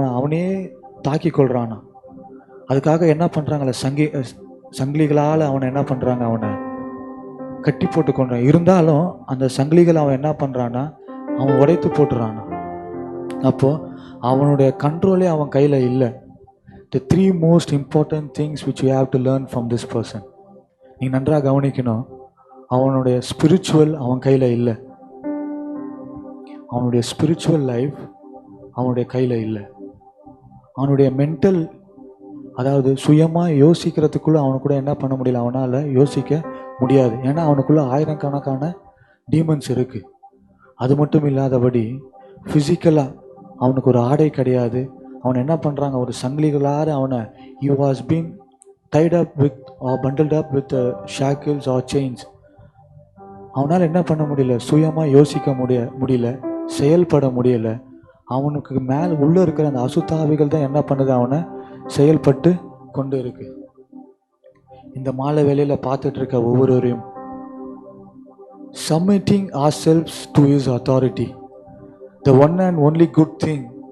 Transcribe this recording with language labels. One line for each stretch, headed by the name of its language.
Tamil: அவனே தாக்கி கொள்கிறானா. அதுக்காக என்ன பண்ணுறாங்கள, சங்கிலிகளால் அவனை என்ன பண்ணுறாங்க? அவனை கட்டி போட்டு கொண்டான். இருந்தாலும் அந்த சங்கிலிகள் அவன் என்ன பண்ணுறான்னா அவன் உடைத்து போட்டுறானா. அப்போது அவனுடைய கண்ட்ரோலே அவன் கையில் இல்லை.
English: The 3 most important things which you have to learn from this person.
Tamil: நீங்கள் நன்றாக கவனிக்கணும். அவனுடைய ஸ்பிரிச்சுவல் அவன் கையில் இல்லை. அவனுடைய ஸ்பிரிச்சுவல் லைஃப் அவனுடைய கையில் இல்லை. அவனுடைய மென்டல், அதாவது சுயமாக யோசிக்கிறதுக்குள்ளே அவனுக்கூட என்ன பண்ண முடியல, அவனால் யோசிக்க முடியாது. ஏன்னா அவனுக்குள்ளே ஆயிரக்கணக்கான டீமன்ஸ் இருக்குது. அது மட்டும் இல்லாதபடி ஃபிசிக்கலாக அவனுக்கு ஒரு ஆடை கிடையாது. அவனை என்ன பண்ணுறாங்க? ஒரு சங்கிலிகளால் அவனை
English: he was being tied up with or bundled up with shackles or chains.
Tamil: அவனால் என்ன பண்ண முடியல? சுயமாக யோசிக்க முடியல, செயல்பட முடியல. அவனுக்கு மேலே உள்ளே இருக்கிற அந்த அசுத்தாவிகள் தான் என்ன பண்ணுது? அவனை செயல்பட்டு கொண்டு இருக்கு. இந்த மாலை வேளையில் பார்த்துட்டு இருக்க ஒவ்வொருவரையும்
English: submitting ourselves to his authority. The one and only good thing